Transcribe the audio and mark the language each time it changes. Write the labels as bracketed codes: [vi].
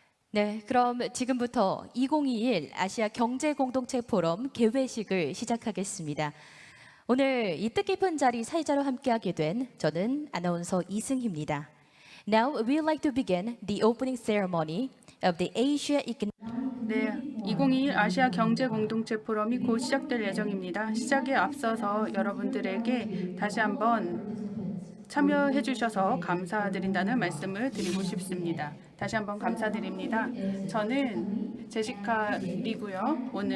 [ko] 네, 그럼 지금부터 2021 아시아 경제 공동체 포럼 개회식을 시작하겠습니다. 오늘 이 뜻깊은 자리 사회자로 함께하게 된 저는 아나운서 이승희입니다. [en] Now we'd like to begin the opening ceremony of the Asia Economic. [ko] 네, 2021 아시아 경제 공동체 포럼이 곧 시작될 예정입니다. 시작에 앞서서 여러분들에게 다시 한번 참여해 주셔서 감사드린다는 말씀을 드리고 싶습니다. 다시 한번 감사드립니다. 저는 제시카 리고요.